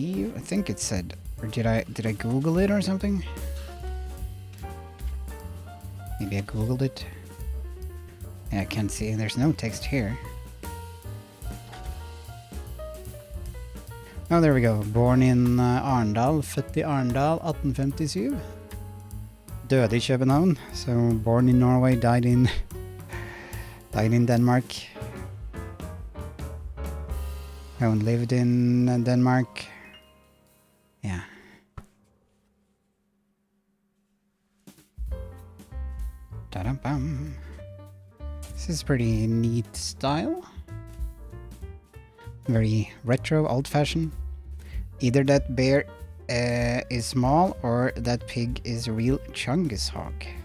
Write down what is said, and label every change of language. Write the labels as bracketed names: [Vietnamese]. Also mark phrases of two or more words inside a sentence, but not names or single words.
[English] I think it said, or did I Google it or something? Maybe I Googled it. Yeah, I can't see. There's no text here. Oh, there we go. Born in Arendal. [Norwegian] Født i Arendal 1857. Døde i København. [English] So born in Norway, died in Denmark. And lived in Denmark. Yeah. Ta-da-bum. This is pretty neat style. Very retro, old-fashioned. Either that bear is small or that pig is a real Chungus hog.